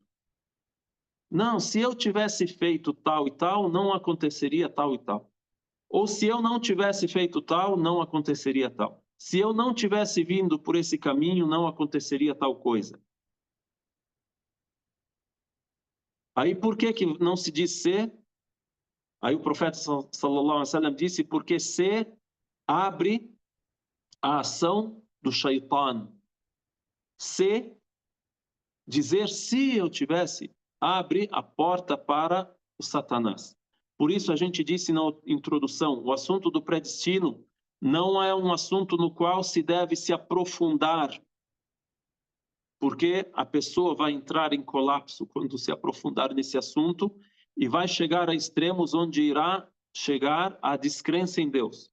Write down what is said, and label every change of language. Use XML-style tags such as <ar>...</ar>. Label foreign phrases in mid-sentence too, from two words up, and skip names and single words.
<pt>Não, se eu tivesse feito tal e tal, não aconteceria tal e tal. Ou se eu não tivesse feito tal, não aconteceria tal. Se eu não tivesse vindo por esse caminho, não aconteceria tal coisa. Aí por que não se diz se? Aí o profeta</pt> <ar>صلى الله عليه وسلم</ar> <pt>disse, porque se abre a ação do shaitan. Se dizer se eu tivesse, abre a porta para o Satanás. Por isso a gente disse na introdução, o assunto do predestino não é um assunto no qual se deve se aprofundar, porque a pessoa vai entrar em colapso quando se aprofundar nesse assunto e vai chegar a extremos onde irá chegar à descrença em Deus.</pt>